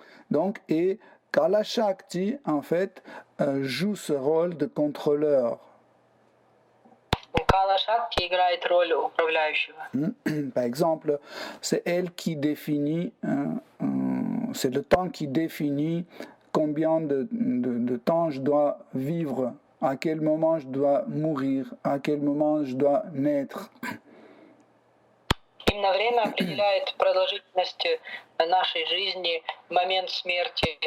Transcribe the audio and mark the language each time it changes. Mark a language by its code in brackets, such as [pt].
[fr] Donc, et Kala Shakti, en fait, joue ce rôle de contrôleur. [ru] Кала Шакти играет роль управляющего. [fr] Par exemple, c'est elle qui définit, c'est le temps qui définit combien de temps je dois vivre, à quel moment je dois mourir, à quel moment je dois naître. [ru] Именно время определяет продолжительность нашей жизни, момент смерти,